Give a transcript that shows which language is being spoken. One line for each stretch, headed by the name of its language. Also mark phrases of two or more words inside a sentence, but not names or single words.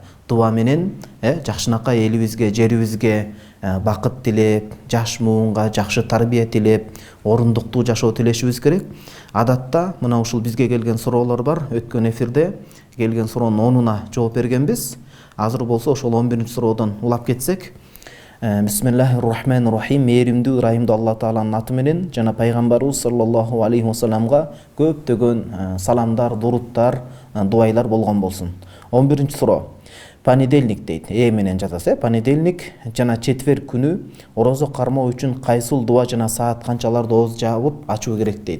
Kyrgyz: Дуа менен жакшынакай элибизге, жерибизге бакыт тилеп, жаш муунга жакшы тарбия тилеп, орундуктуу жашоо тилешибиз керек. Адатта мына ушул бизге келген суроолор бар. Өткөн эфирде келген суроонун 10-уна жооп бергенбиз. Азыр болсо ошол 11-чи суроодон улап кетсек.
Arabic: بسم الله الرحمن الرحيم.
Kyrgyz: Мээримдүү, ырайымдуу Алла Тааланын аты менен жана пайгамбарыбыз
Arabic: صلى الله عليه وسلم
Kyrgyz: көптөгөн саламдар, дуруттар, дуайлар болгон болсун. 11-чи суроо. Понедельник дейт. Менен жазасы. Понедельник жана четверг күнү орозо кармоо үчүн кайсыл дуа жана саат канчаларда ооз жаабып ачуу керек дейт.